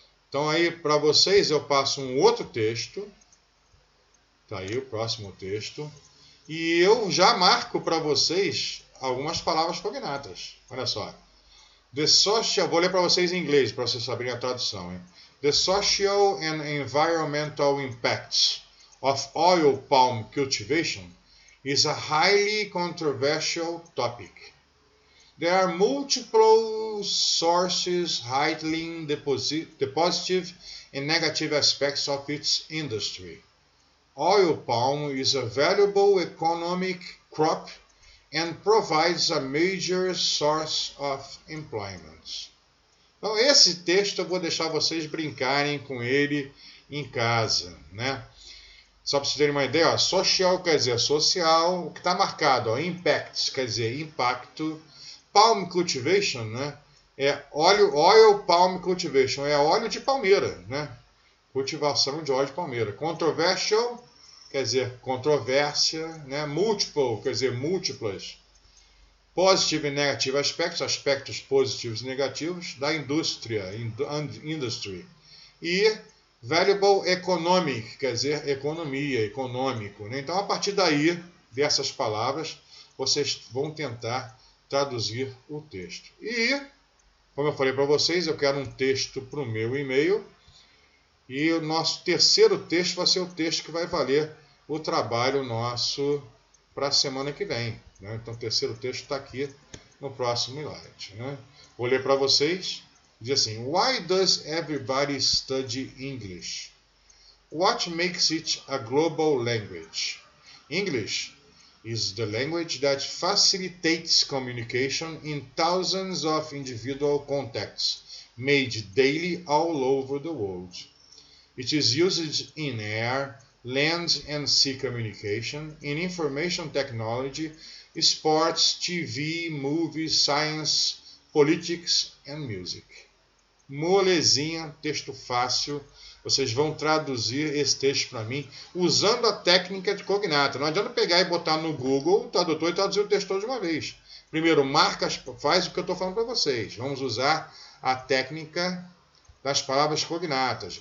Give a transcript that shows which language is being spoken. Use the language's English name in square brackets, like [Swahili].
[Portuguese] Então aí para vocês eu passo um outro texto. Está aí o próximo texto. E eu já marco para vocês algumas palavras cognatas. Olha só. Vou ler para vocês em inglês, para vocês saberem a tradução. Hein? [English] The social and environmental impacts of oil palm cultivation is a highly controversial topic. There are multiple sources highlighting the positive and negative aspects of its industry. Oil palm is a valuable economic crop and provides a major source of employment. [Portuguese] Então, esse texto eu vou deixar vocês brincarem com ele em casa, né? Só para vocês terem uma ideia, ó, social quer dizer social, o que está marcado, ó, impacts quer dizer impacto, palm cultivation, né? É oil palm cultivation, é óleo de palmeira, né? Cultivação de óleo de palmeira. Controversial quer dizer controvérsia, né? Multiple quer dizer múltiplas. Positive e negative aspectos, aspectos positivos e negativos da indústria, industry. E valuable economic, quer dizer economia, econômico, né? Então, a partir daí, dessas palavras, vocês vão tentar traduzir o texto. E, como eu falei para vocês, eu quero um texto para o meu e-mail. E o nosso terceiro texto vai ser o texto que vai valer o trabalho nosso para a semana que vem, né? Então, o terceiro texto está aqui no próximo slide, né? Vou ler para vocês. Diz assim: [English] Why does everybody study English? What makes it a global language? English is the language that facilitates communication in thousands of individual contacts made daily all over the world. It is used in air, land and sea communication, in information technology, sports, TV, movies, science, politics and music. [Portuguese] Molezinha, texto fácil. Vocês vão traduzir esse texto para mim usando a técnica de cognata. Não adianta pegar e botar no Google Tradutor e traduzir o texto todo de uma vez. Primeiro, marca, faz o que eu estou falando para vocês. Vamos usar a técnica das palavras cognatas.